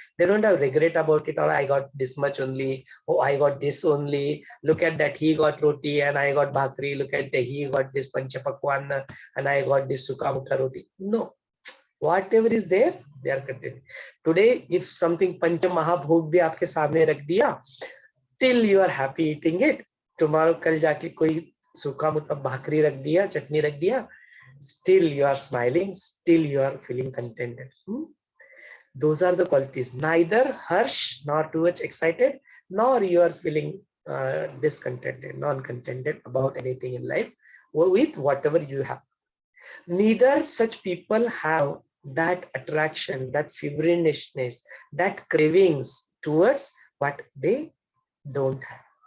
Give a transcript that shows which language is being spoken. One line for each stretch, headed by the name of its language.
English: They don't have regret about it. Or I got this much only. Oh, I got this only. Look at that. He got roti and I got bhakri. Look at that. He got this panchapakwan and I got this sukha roti. No. Whatever is there, they are content. Today, if something
Hindi: pancha mahabhog bhi aapke सामने रख दिया,
English: till you are happy eating it.
Hindi: Tomorrow कल जाके कोई सूखा मुट्ठा भाकरी रख दिया, चटनी रख दिया,
English: still you are smiling, still you are feeling contented. Those are the qualities. Neither harsh nor too much excited, nor you are feeling discontented, non-contented about anything in life with whatever you have. Neither such people have that attraction, that feverishness, that cravings towards what they don't have.